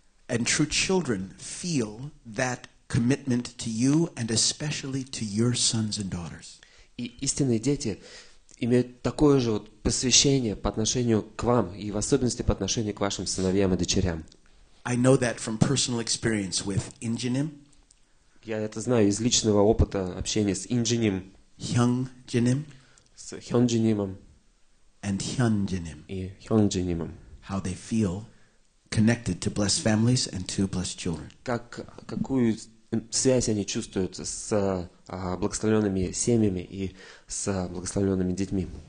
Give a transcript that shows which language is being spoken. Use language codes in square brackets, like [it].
[en] And true children feel that commitment to you and especially to your sons and daughters. [ru] И истинные дети имеют такое же вот посвящение по отношению к вам, и в особенности по отношению к вашим сыновьям и дочерям. [en] I know that from personal experience with Injinim. [ru] Я это знаю из личного опыта общения с Инджиним, [en] Hyungjinim, [ru] с Хёнджинимом [en] and Hyunjinim. [ru] и Хёнджинимом. [en] How they feel connected to blessed families and to blessed children. [ru] Какую связь они чувствуют с благословенными семьями и с благословенными детьми.